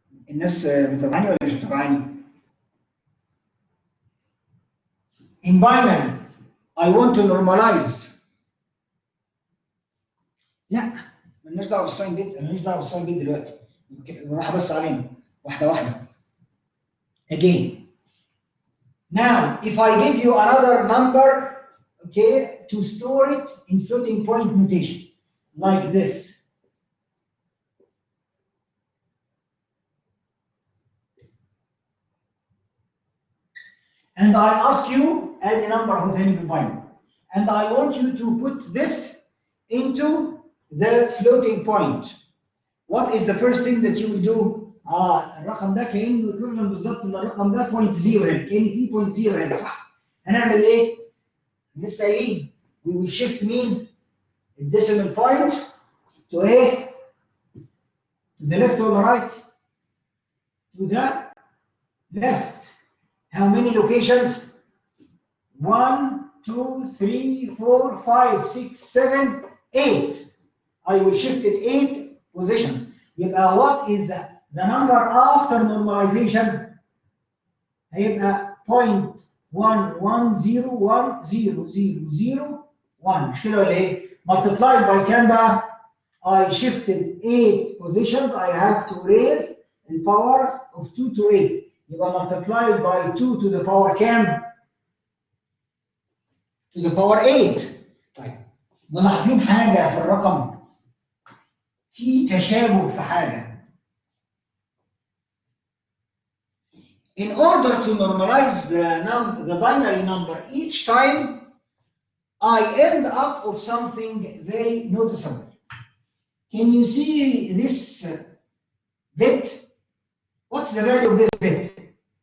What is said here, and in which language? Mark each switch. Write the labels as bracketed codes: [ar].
[ar] الناس متابعاني ولا مش متابعاني؟ [en] In binary, I want to normalize. [ar] لا مالناش دعوه بالساين بيت، انا ماليش دعوه بالساين بيت دلوقتي. راح بس علينا واحده واحده. [en] Again. Now, if I give you another number, okay, to store it in floating point notation, like this. And I ask you add a number of any binary, and I want you to put this into the floating point. What is the first thing that you will do? [ar] الرقم ده كأنه equivalent بالظبط للرقم ده 0.0 هنا، كأن في 0.0 هنا صح؟ هنعمل ايه؟ لسه قايلين [en] we will shift [ar] مين؟ الديسيمال point to ايه؟ [en] to the left or the right? To the left. How many locations? 1, 2, 3, 4, 5, 6, 7, 8. I will shift it 8 positions. يبقى what is the number after normalization? [ar] هيبقى 0.11010001 مش كده ولا ايه؟ [en] Multiplied by [ar] كام بقى؟ [en] I shifted 8 positions. I have to raise the power of 2 to 8. يبقى multiplied by 2 to the power كام؟ to the power 8. [ar] طيب ملاحظين حاجة في الرقم؟ في تشابه في حاجة. [en] In order to normalize the binary number each time, I end up with something very noticeable. Can you see this bit? What's the value of this bit?